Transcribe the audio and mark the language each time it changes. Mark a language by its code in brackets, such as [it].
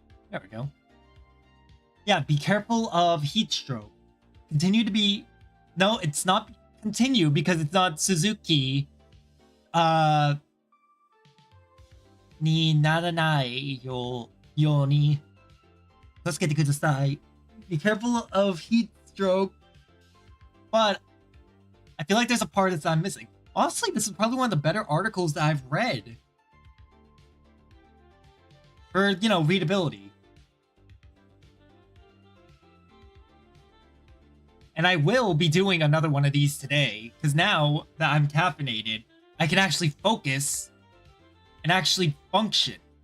[en] There we go. Yeah, be careful of heat stroke. Continue to be... No, it's not continue because it's not Suzuki. [ja] にならないように気をつけてください. [en] Be careful of heat stroke but I feel like there's a part that I'm missing. Honestly, this is probably one of the better articles that I've read. For, you know, readability. And I will be doing another one of these today, because now that I'm caffeinated, I can actually focus and actually function.